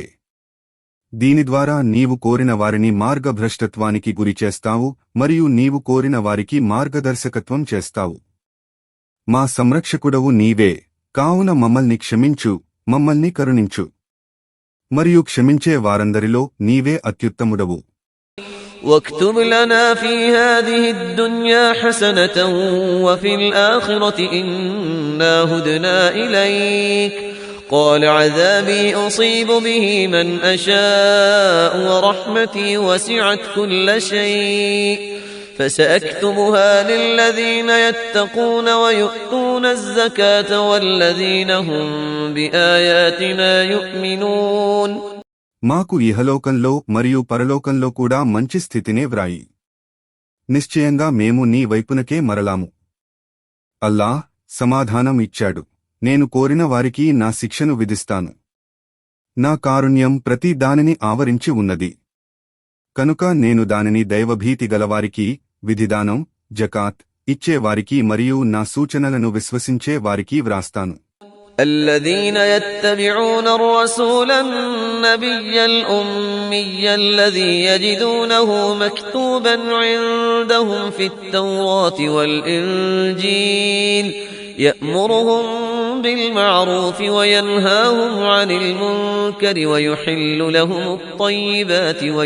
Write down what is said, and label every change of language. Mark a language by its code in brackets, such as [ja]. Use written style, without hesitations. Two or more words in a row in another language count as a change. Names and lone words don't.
[te] దీని ద్వారా నీవు కోరిన వారిని మార్గభ్రష్టత్వానికి గురిచేస్తావు మరియు నీవు కోరిన వారికి మార్గదర్శకత్వం చేస్తావు. మా సంరక్షకుడవు నీవే, కావున మమ్మల్ని క్షమించు, మమ్మల్ని కరుణించు. మరియు క్షమించే వారందరిలో నీవే అత్యుత్తముడవు. [ar] واكتب لنا في هذه الدنيا حسنة وفي الآخرة إنا هدنا إليك قال عذابي أصيب به من أشاء ورحمتي وسعت كل شيء فسأكتبها للذين يتقون ويؤتون الزكاة والذين هم بآياتنا يؤمنون. [te] మాకు ఇహలోకంలో మరియు పరలోకంలో కూడా మంచి స్థితినే వ్రాయి. నిశ్చయంగా మేము నీ వైపునకే మరలాము. అల్లాహ్ సమాధానం ఇచ్చాడు, నేను కోరిన వారికి నా శిక్షను విధిస్తాను. నా కారుణ్యం ప్రతి దానిని ఆవరించి ఉన్నది. కనుక నేను దానిని దైవభీతి గలవారికి, విధిదానం, జకాత్ ఇచ్చేవారికి మరియు నా సూచనలను విశ్వసించే వారికి వ్రాస్తాను. [ar] الذين يتبعون الرسول النبي الأمي الذي يجدونه مكتوبا عندهم في التوراة والإنجيل يأمرهم بالمعروف وينهاهم عن المنكر ويحل لهم الطيبات